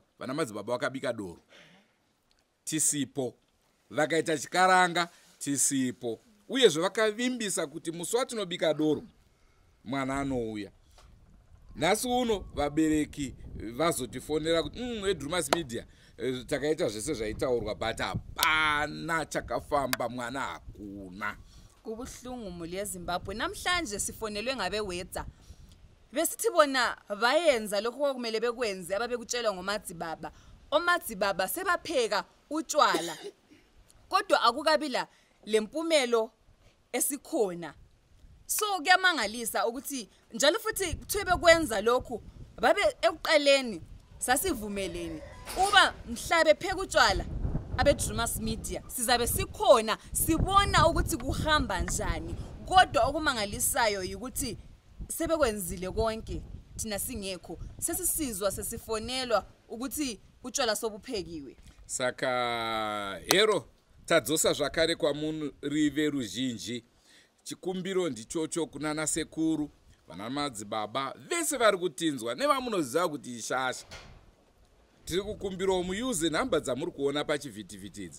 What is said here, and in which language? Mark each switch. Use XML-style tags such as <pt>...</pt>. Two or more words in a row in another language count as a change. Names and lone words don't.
<sn>Vana madzibaba vakabika doro tisipo, vakaita chikaranga tisipo, uyezve vakavimbisa kuti musi watinobika doro mwana anouya. Nhasi uno vabereki vazotifonera kuti veDrewmas media takaita zvese zvaitaurwa but hapana chakafamba, mwana hakuna.</sn> <nd>Kubuhlungu muli yeZimbabwe namhlanje sifonelwe ngabewetsa besithi bona bayenza lokho okumele bekwenze ababekutshelwa ngomadzibaba. Omadzibaba sebapheka utshwala kodwa akukabila lempumelo esikhona. So kuyamangalisa ukuthi njalo futhi kuthiwe bekwenza lokho babe ekuqaleni sasivumeleni uba mhlabe pheka utshwala abeDrewmas media sizabe sikhona sibona ukuthi kuhamba njani. Kodwa okumangalisayo ukuthi sebekwenzile konke thina singekho sesisizwa sesifonelwa ukuthi utshwala sobuphekiwe.</nd> <sn>Saka hero tadzosa zvakare kwamuri veruzhinji. Chikumbiro ndichocho kunana Sekuru, vana madzibaba vese vari kutinzwa nevamunoziva kuti ishasha. Tiri kukumbirawo muyuze nhamba dzamuri kuona pachivhitivhiti idzi.</sn>